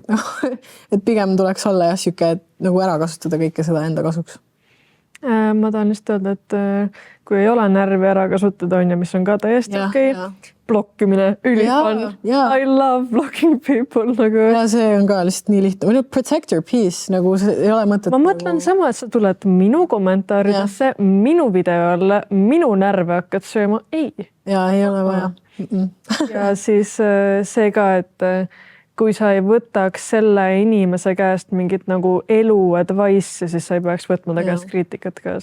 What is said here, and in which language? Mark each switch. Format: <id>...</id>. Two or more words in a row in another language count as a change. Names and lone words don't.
<et>Et pigem tuleks olla jah siuke, et nagu ära kasutada kõike seda enda kasuks. Ma tahan just öelda, et kui ei ole närvi ära kasutada, on ja mis on ka täiesti okei. Blokkimine, ülifun.</et> <en>I love blocking people.</en> <et>Nagu. Ja see on ka lihtsalt nii lihtne.</et> <en>Protect your peace,</en> <et>nagu see ei ole mõtet. Ma mõtlen sama, et sa tuled minu kommentaaridesse, minu videole, minu närve hakkad sööma. Ei. Ja ei ole vaja. Ja siis see ka, et kui sa ei võtaks selle inimese käest mingit nagu elu advice'i, siis sa ei peaks võtma ta käest kriitikat ka.</et>